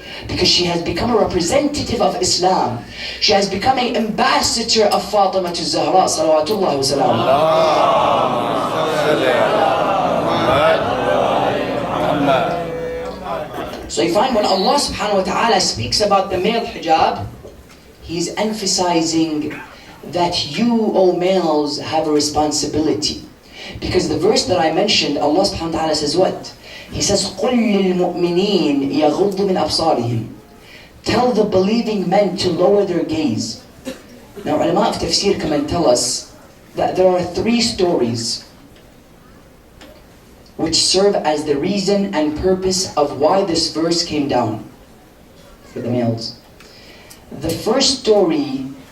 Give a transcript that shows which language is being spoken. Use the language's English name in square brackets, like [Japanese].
[English] Because she has become a representative of Islam. She has become an ambassador of Fatimah al-Zahra, salawatullah wa salam. So you find when Allah subhanahu wa ta'ala speaks about the male hijab, He's emphasizing that you, O males, have a responsibility. Because the verse that I mentioned, Allah subhanahu wa ta'ala says what? He says, [Arabic] قُلْ لِلْمُؤْمِنِينَ يَغُضُّ مِنْ أَبْصَارِهِمْ. [English] Tell the believing men to lower their gaze. Now ulama of tafsir come and tell us that there are 3 stories which serve as the reason and purpose of why this verse came down for the males. The first story